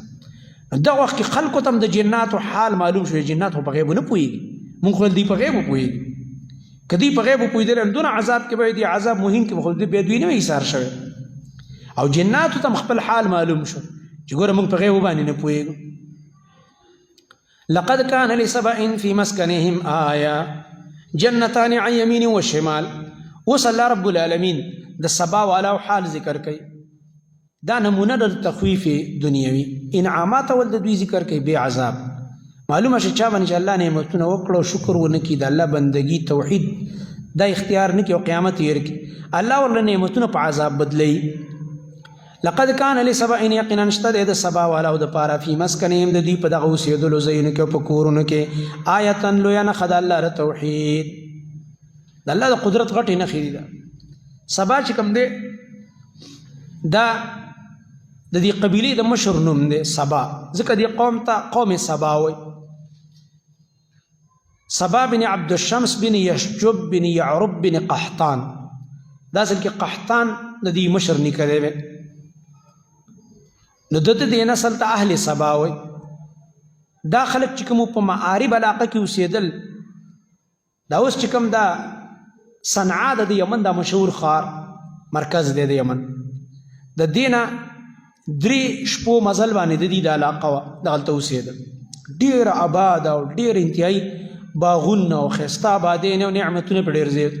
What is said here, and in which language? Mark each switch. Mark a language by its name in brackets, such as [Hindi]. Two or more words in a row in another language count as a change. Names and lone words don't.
[Pashto] نو دغه وخت کې خلکو ته هم د جناتو حال معلوم شو، جنات خو په غیبو نه پوهېږي، مونږ خو دوی په غیبو پوهېږي، که دوی په غیبو پوهېدلی نو دونه عذاب کې به دې [Arabic] عذاب مهین [Pashto] کې به خو بیا دوی نه وي ایثار شوی، او جناتو ته هم خپل حال معلوم شو چې ګوره مونږ په غیبو باندې نه پوهېږو. [Arabic] لقد كان لسبأ في مسكنهم آية جنتان عن يمين وشمال. [Pashto] اوس الله رب العالمین د سبا والا حال ذکر کوي، دا نمونه د تخویف دنیوي، انعامات ول د دوی ذکر کوي بے عذاب. معلومه شي چا باندې الله نعمتونه وکړو شکر ونه کړي، د الله بندگی توحید دا اختیار نه کړي او قیامت یې کړي، الله ورله نعمتونه په عذاب بدلوي. [Arabic] لقد كان لسبأ، [Pashto] یقینا نشته د سبا والا او د پاره [Arabic] فی مسکنهم [Pashto] د دوی په دغه اوسېدلو ځایونو کې او په کورونو کې آیة لویه نښه د الله د توحید، د الله د قدرت غټې نښې دي. دا سبا چې کوم دی دا د دې قبیلې د مشر نوم دی سبا، ځکه دې قوم ته قوم سبا وایي. سبا بن عبد الشمس بن یشجب بن یعرب بن قحطان، دا اصل کې قحطان د دې مشر نیکه دی، نو د دې نسل ته اهل سبا وایي. دا خلک چې کوم په معارب علاقه کې اوسېدل، دا اوس چې کوم دا صنعا د یمن دا مشهور ښار مرکز دی د یمن، د دې نه 3 شپو مزل باندې د دې د علاقه وه، دغلته اوسېدل، ډېر آباد او ډېر انتهایي باغونه او ښایسته آبادۍ او نعمتونه په ډېر زیات.